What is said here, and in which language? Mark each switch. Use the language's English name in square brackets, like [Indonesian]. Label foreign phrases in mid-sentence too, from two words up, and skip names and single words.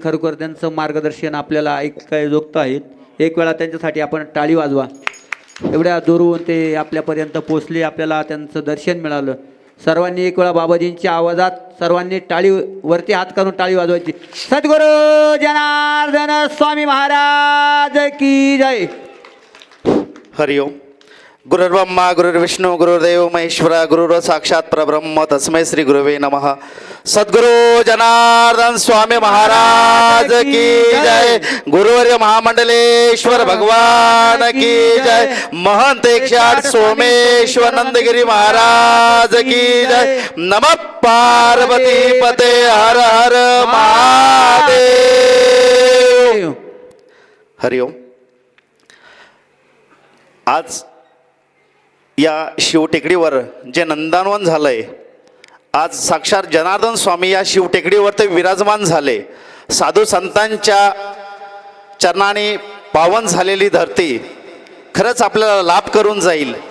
[Marathi] खरोखर त्यांचं मार्गदर्शन आपल्याला ऐकायजोगतं आहेत. एक वेळा त्यांच्यासाठी आपण टाळी वाजवा. एवढ्या दुरून ते आपल्यापर्यंत पोचले, आपल्याला त्यांचं दर्शन मिळालं. सर्वांनी एक वेळा बाबाजींच्या आवाजात सर्वांनी टाळी वरती हात करून टाळी वाजवायची. [Hindi] सद्गुरू जनार्दन स्वामी महाराज की जय. हरिओम. [Sanskrit] गुरुर्ब्रह्मा गुरुर्विष्णू गुरुर्देव महेश्वरा गुरुर् साक्षात परब्रह्म तस्मै श्री गुरुवे नमः. [Hindi] सद्गुरु जनार्दन स्वामी महाराज की जय. गुरुवर्य महामंडलेश्वर भगवान की जय. महंत 108 सोमेश्वर नंदगिरी महाराज की जय. [Sanskrit] नमः पार्वती पते हर हर महादेव. हरिओम. [Marathi] आज या शिवटेकडीवर जे नंदनवन झालंय, आज साक्षात जनार्दन स्वामी या शिवटेकडीवर ते विराजमान झाले. साधू संतांच्या चरणाने पावन झालेली धरती खरंच आपल्याला लाभ करून जाईल.